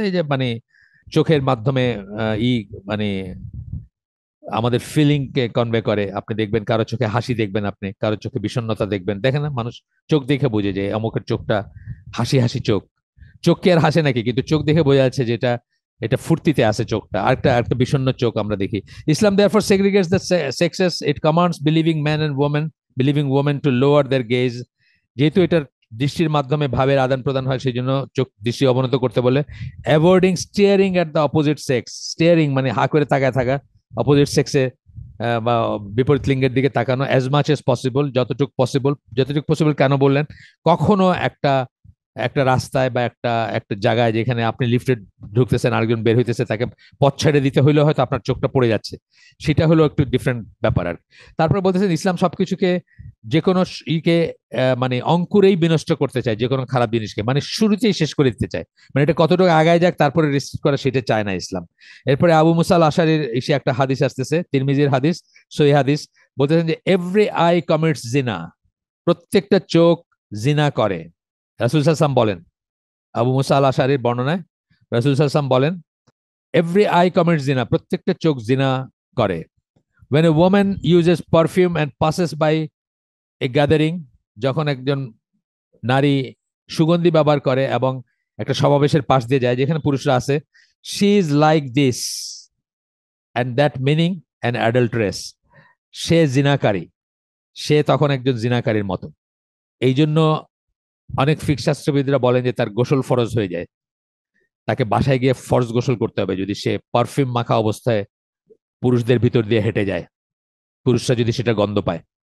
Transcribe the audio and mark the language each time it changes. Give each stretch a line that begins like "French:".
Bangla: এই যে মানে চোখের মাধ্যমে মানে আমাদের ফিলিং কে কনভে করে। আপনি দেখবেন কারো চোখে হাসি দেখবেন, আপনি কারো চোখে বিষণ্ণতা দেখবেন, দেখেন না, মানুষ চোখ দেখে বুঝে যে অমুকের চোখটা হাসি হাসি চোখ। চোখ কি আর হাসে নাকি, কিন্তু চোখ দেখে বোঝা যাচ্ছে যে এটা এটা ফুর্তিতে আছে চোখটা। আরেকটা একটা বিষণ্ণ চোখ আমরা দেখি।
English: Islam therefore segregates the sexes. It commands believing men and women, believing women to lower their gaze.
Bangla: যেহেতু এটার দৃষ্টির মাধ্যমে ভাবের আদান প্রদান হয়, সেই জন্য চোখ দৃষ্টি অবনত করতে বলে।
English: Avoiding staring at the opposite sex.
Bangla: Steering মানে হা করে তাকায় থাকা, অপোজিট সেক্সে বা বিপরীত লিঙ্গের দিকে তাকানো,
English: as much as possible,
Bangla: যতটুকু পসিবল। যতটুকু পসিবল কেন বললেন, কখনো একটা একটা রাস্তায় বা একটা একটা জায়গায় যেখানে আপনি লিফটে ঢুকতেছেন, আরেকজন বের হইতেছে, তাকে পথ ছেড়ে দিতে হইলে হয়তো আপনার চোখটা পড়ে যাচ্ছে, সেটা হলো একটু ডিফারেন্ট ব্যাপার আর। তারপরে বলতেছেন, ইসলাম সবকিছুকে যে কোনো ইকে মানে অঙ্কুরেই বিনষ্ট করতে চায়, যে কোনো খারাপ জিনিসকে মানে শুরুতেই শেষ করে দিতে চায়। মানে এটা কতটুকু আগায় যাক তারপরে রেস্ট্রিক্ট করা, সেটা চায় না ইসলাম। এরপরে আবু মুসা আল আশারির এসে একটা হাদিস আসতেছে, তিরমিজির হাদিস, সহিহ হাদিস। বলতেছেন যে
English: Every eye commits জিনা।
Bangla: প্রত্যেকটা চোখ জিনা করে। রাসূল সাল্লাল্লাহু আলাইহি ওয়াসাল্লাম বলেন, আবু মুসা আল আশারির বর্ণনায় রাসূল সাল্লাল্লাহু আলাইহি ওয়াসাল্লাম বলেন,
English: every eye commits জিনা,
Bangla: প্রত্যেকটা চোখ জিনা করে।
English: when a woman uses perfume and passes by a gathering,
Bangla: যখন একজন নারী সুগন্ধি ব্যবহার করে এবং একটা সমাবেশের পাশ দিয়ে যায় যেখানে পুরুষরা আছে,
English: she is like this and that, meaning an adulteress.
Bangla: সে জিনাকারী, সে তখন একজন জিনাকারীর মতো। এই জন্য অনেক ফিকহ শাস্ত্রবিদরা বলেন যে তার গোসল ফরজ হয়ে যায়, তাকে বাসায় গিয়ে ফরজ গোসল করতে হবে যদি সে পারফিউম মাখা অবস্থায় পুরুষদের ভিতর দিয়ে হেঁটে যায়, পুরুষরা যদি সেটা গন্ধ পায়।